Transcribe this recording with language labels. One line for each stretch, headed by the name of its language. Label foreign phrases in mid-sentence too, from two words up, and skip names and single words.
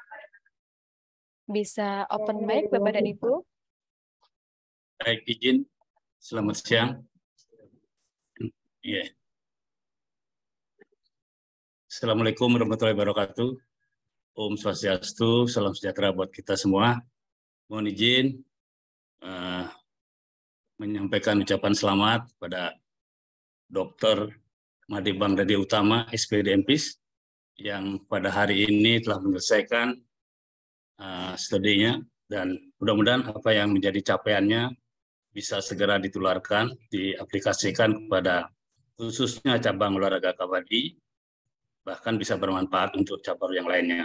Indonesian: Bisa
English: open mic,
Indonesian: Bapak dan Ibu. Baik, izin. Selamat siang. Yeah.
Arabic: السلام عليكم ورحمة الله وبركاته.
Balinese: Om Swastiastu,
Indonesian: salam sejahtera buat kita semua. Mohon izin menyampaikan ucapan selamat pada Dr. Made Bangdadi Utama, SPD MPIS, yang pada hari ini telah menyelesaikan studinya, dan mudah-mudahan apa yang menjadi capaiannya bisa segera ditularkan, diaplikasikan kepada khususnya cabang olahraga kabadi, bahkan bisa bermanfaat untuk cabang yang lainnya.